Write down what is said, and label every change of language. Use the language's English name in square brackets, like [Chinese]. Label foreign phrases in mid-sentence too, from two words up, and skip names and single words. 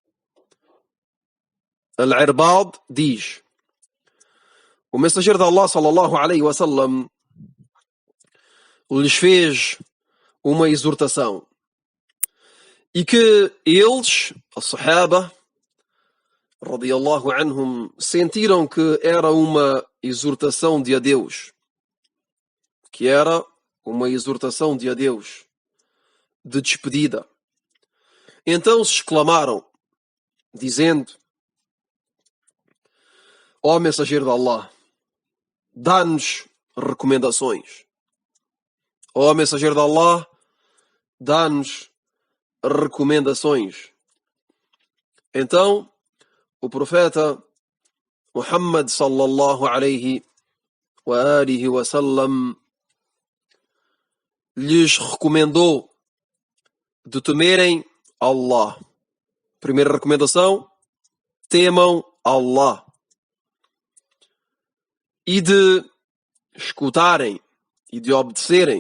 [Portuguese] Al-Irbad diz: o mensageiro de Allah [Arabic] صلى الله عليه وسلم [Portuguese] lhes fez uma exortação e que eles, a sahaba [Arabic] رضي الله عنهم, [Portuguese] sentiram que era uma exortação de adeus, que era uma exortação de adeus, de despedida. Então se exclamaram, dizendo: ó mensageiro de Allah, dá-nos recomendações. Ó mensageiro de Allah, dá-nos recomendações. Então o profeta Muhammad [Arabic] صلى الله عليه وعلى آله وسلم [Portuguese] lhes recomendou de temerem Allah. Primeira recomendação: temam Allah. E de escutarem e de obedecerem.